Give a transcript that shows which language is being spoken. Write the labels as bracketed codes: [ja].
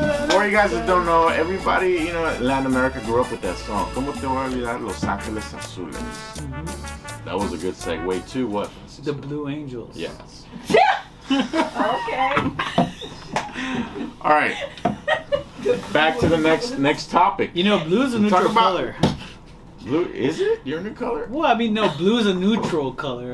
[en] For you guys that don't know, everybody, you know, in Latin America grew up with that song. [es] ¿Cómo te voy a olvidar Los Ángeles Azules? [en] That was a good segue to what? The Blue Angels. Yes. Okay. All right. Back to the next topic. You know, blue is a neutral color. Blue, is it your new color? Well, I mean, no, blue is a neutral color.